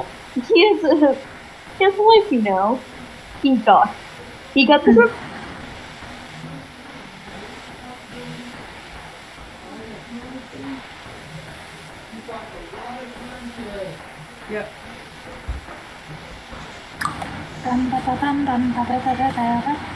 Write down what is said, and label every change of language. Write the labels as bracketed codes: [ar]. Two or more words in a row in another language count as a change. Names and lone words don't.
[en] He has a life, you know. He got the Yep. Bum, ba, ba, bum, bum, ba, ba, ba, ba, ba.